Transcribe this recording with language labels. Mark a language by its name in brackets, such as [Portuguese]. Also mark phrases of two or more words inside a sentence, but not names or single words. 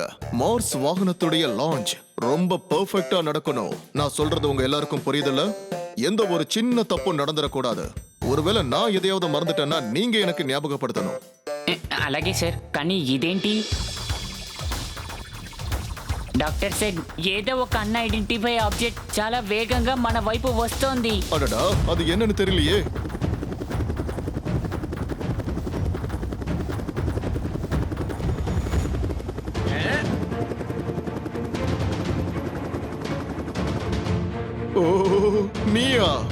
[Tamil] மார்ஸ் வாகனத்துடைய லான்ச் ரொம்ப பெர்ஃபெக்ட்டா நடக்கணும். நான் சொல்றது உங்க எல்லாருக்கும் புரியுதுல்ல? எந்த ஒரு சின்ன தப்பும் நடந்துடக்கூடாது. ஒருவேளை நான் எதையாவது மறந்துட்டேன்னா நீங்க எனக்கு ஞாபகப்படுத்தணும். [Telugu] అలాగే సార్. కానీ ఇదేంటి? [English] Doctor said [Telugu] ఏదో ఒక [English] un identify object [Telugu] చాలా వేగంగా మన వైపు వస్తోంది. [Tamil] அடடா, அது என்னன்னு தெரியலையே. ஓ, நீயா?